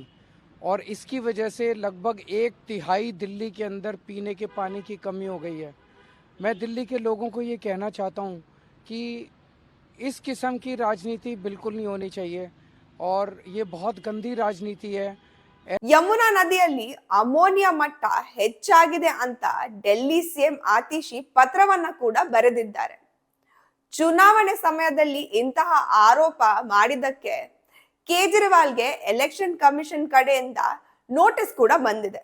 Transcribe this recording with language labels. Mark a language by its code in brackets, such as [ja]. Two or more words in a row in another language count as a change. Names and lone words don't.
[hi] और इसकी वजह से लगभग 1/3 दिल्ली के अंदर पीने के पानी की कमी हो गई है। मैं दिल्ली के लोगों को ये कहना चाहता हूँ कि इस किस्म की राजनीति बिल्कुल नहीं होनी चाहिए और ये बहुत गंदी राजनीति है। [kn] ಯಮುನಾ ನದಿಯಲ್ಲಿ ಅಮೋನಿಯಾ ಮಟ್ಟ ಹೆಚ್ಚಾಗಿದೆ ಅಂತ [en] Delhi CM [kn] ಆತಿಶಿ ಪತ್ರವನ್ನ ಕೂಡ ಬರೆದಿದ್ದಾರೆ. ಚುನಾವಣೆ ಸಮಯದಲ್ಲಿ ಇಂತಹ ಆರೋಪ ಮಾಡಿದ್ದಕ್ಕೆ ಕೇಜ್ರಿವಾಲ್ಗೆ ಎಲೆಕ್ಷನ್ ಕಮಿಷನ್ ಕಡೆಯಿಂದ ನೋಟಿಸ್ ಕೂಡ ಬಂದಿದೆ.